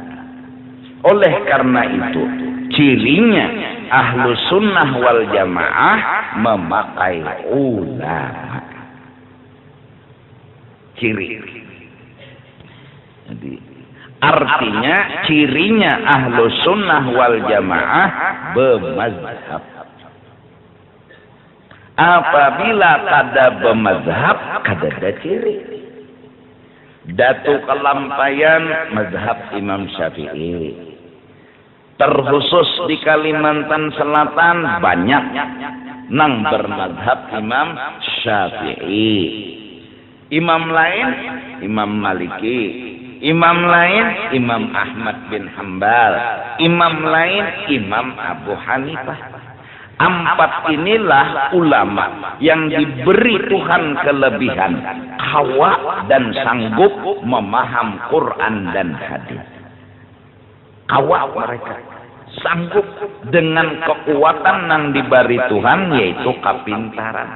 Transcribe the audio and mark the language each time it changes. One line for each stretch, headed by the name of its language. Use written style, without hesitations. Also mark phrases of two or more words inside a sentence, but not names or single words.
Indonesian: Oleh karena itu cirinya
Arabic: ahlu sunnah wal jamaah
Indonesian: memakai ulama. Ciri. Jadi artinya cirinya
Arabic: ahlu sunnah wal jamaah
Indonesian: bermazhab. Apabila kada bermazhab, kada ada ciri. Datu kelampayan mazhab Imam Syafi'i. Terkhusus di Kalimantan Selatan banyak nang bermazhab Imam Syafi'i. Imam lain Imam Maliki, imam lain Imam Ahmad bin Hambal, imam lain Imam Abu Hanifah. Empat inilah ulama yang diberi Tuhan kelebihan hawa dan sanggup memaham Quran dan hadis. Hawa mereka sanggup dengan kekuatan yang diberi Tuhan, yaitu kepintaran.